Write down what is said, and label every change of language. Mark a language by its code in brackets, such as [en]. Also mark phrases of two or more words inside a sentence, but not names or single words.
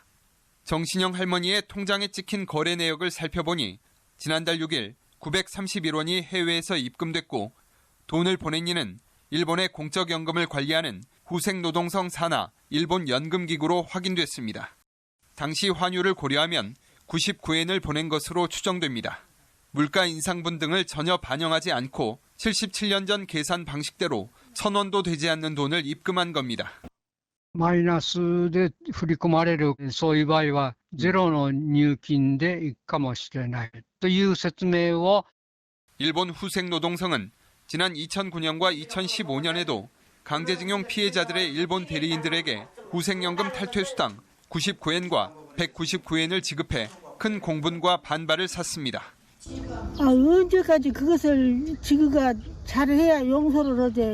[ko] 정신영 할머니의 통장에 찍힌 거래 내역을 살펴보니 지난달 6일 931원이 해외에서 입금됐고 돈을 보낸 이는 일본의 공적연금을 관리하는 후생노동성 산하 일본 연금기구로 확인됐습니다. 당시 환율을 고려하면 99엔을 보낸 것으로 추정됩니다. 물가 인상분 등을 전혀 반영하지 않고 77년 전 계산 방식대로 1000원도 되지 않는 돈을 입금한 겁니다. [ja] マイナスで振り込まれる、そういう場合はゼロの入金でいくかもしれないという説明を [ko] 일본 후생노동성은 지난 2009년과 2015년에도 강제징용 피해자들의 일본 대리인들에게 후생연금 탈퇴 수당 99엔과 199엔을 지급해 큰 공분과 반발을 샀습니다. 언제까지 그것을 지구가 잘해야 용서를 하지.